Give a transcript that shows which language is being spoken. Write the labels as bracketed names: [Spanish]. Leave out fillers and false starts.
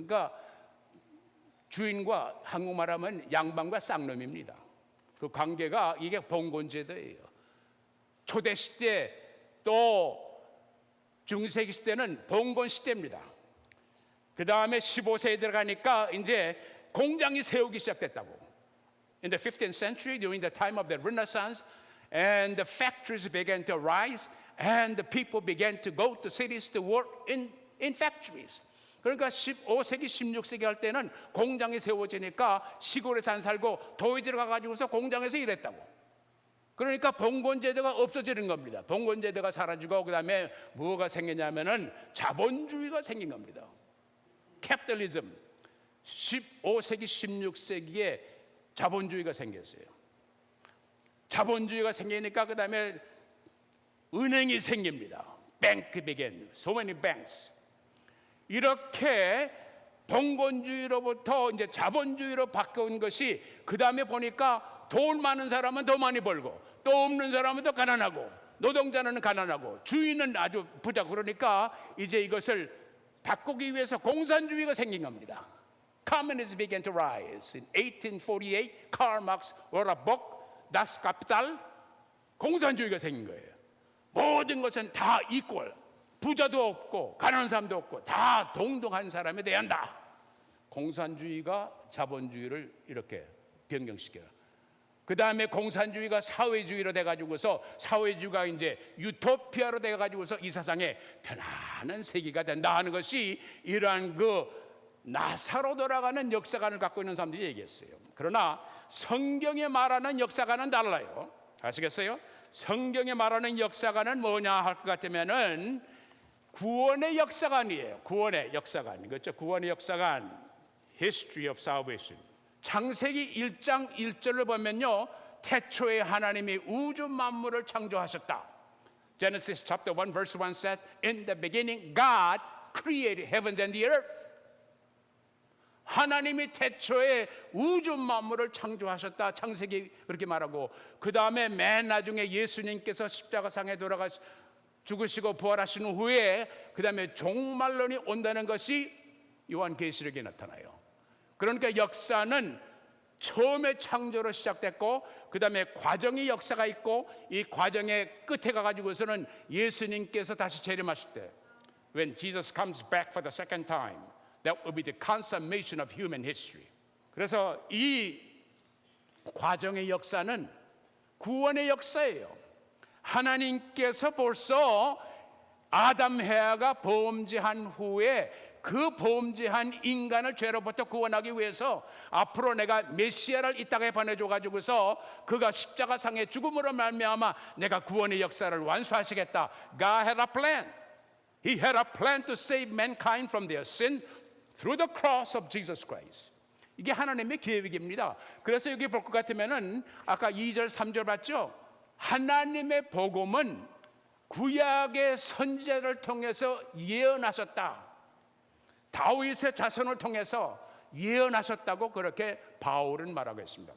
[Korean] 그러니까 주인과 한국말하면 양반과 쌍놈입니다. 그 관계가 이게 봉건제도예요. 초대 시대 또 중세기 시대는 봉건 시대입니다. 그 다음에 15세에 들어가니까 이제 공장이 세우기 시작됐다고. [English] In the 15th century, during the time of the Renaissance, and the factories began to rise, and the people began to go to cities to work in factories. [Korean] 그러니까 15세기, 16세기 할 때는 공장이 세워지니까 시골에서 안 살고 도시로 가가지고서 공장에서 일했다고. 그러니까 봉건제도가 없어지는 겁니다. 봉건제도가 사라지고 그 다음에 뭐가 생기냐면은 자본주의가 생긴 겁니다. 캐피탈리즘. 15세기, 16세기에 자본주의가 생겼어요. 자본주의가 생기니까 그 다음에 은행이 생깁니다. [English] Bank began. So many banks. [Korean] 이렇게 봉건주의로부터 이제 자본주의로 바뀐 것이 그 다음에 보니까 돈 많은 사람은 더 많이 벌고 또 없는 사람은 더 가난하고 노동자는 가난하고 주인은 아주 부자고 그러니까 이제 이것을 바꾸기 위해서 공산주의가 생긴 겁니다. [English] Communism began to rise. In 1848, Karl Marx wrote a book, Das Kapital. [Korean] 공산주의가 생긴 거예요. 모든 것은 다 equal. 부자도 없고 가난한 사람도 없고 다 동등한 사람이 돼야 한다. 공산주의가 자본주의를 이렇게 변경시켜요. 그 다음에 공산주의가 사회주의로 돼가지고서 사회주의가 이제 유토피아로 돼가지고서 이 세상에 편안한 세계가 된다 하는 것이 이러한 그 나사로 돌아가는 역사관을 갖고 있는 사람들이 얘기했어요. 그러나 성경에 말하는 역사관은 달라요. 아시겠어요? 성경에 말하는 역사관은 뭐냐 할 것 같으면은 구원의 역사관이에요. 구원의 역사관. 그렇죠? 구원의 역사관. [English] History of Salvation. [Korean] 창세기 1장 1절을 보면요, 태초에 하나님이 우주 만물을 창조하셨다. [English] Genesis chapter 1 verse 1 said, In the beginning God created heavens and the earth. [Korean] 하나님이 태초에 우주 만물을 창조하셨다. 창세기 그렇게 말하고 그 다음에 맨 나중에 예수님께서 십자가상에 돌아가 죽으시고 부활하신 후에 그 다음에 종말론이 온다는 것이 요한계시록에 나타나요. 그러니까 역사는 처음에 창조로 시작됐고 그 다음에 과정의 역사가 있고 이 과정의 끝에 가가지고서는 예수님께서 다시 재림하실 때 [English] When Jesus comes back for the second time, that will be the consummation of human history. [Korean] 그래서 이 과정의 역사는 구원의 역사예요. 하나님께서 벌써 아담 해아가 범죄한 후에 그 범죄한 인간을 죄로부터 구원하기 위해서 앞으로 내가 메시아를 이 땅에 보내줘 가지고서 그가 십자가상의 죽음으로 말미암아 내가 구원의 역사를 완수하시겠다. [English] God had a plan. He had a plan to save mankind from their sin through the cross of Jesus Christ. [Korean] 이게 하나님의 계획입니다. 그래서 여기 볼 것 같으면은 아까 2절 3절 봤죠? 하나님의 복음은 구약의 선지자를 통해서 예언하셨다. 다윗의 자손을 통해서 예언하셨다고 그렇게 바울은 말하고 있습니다.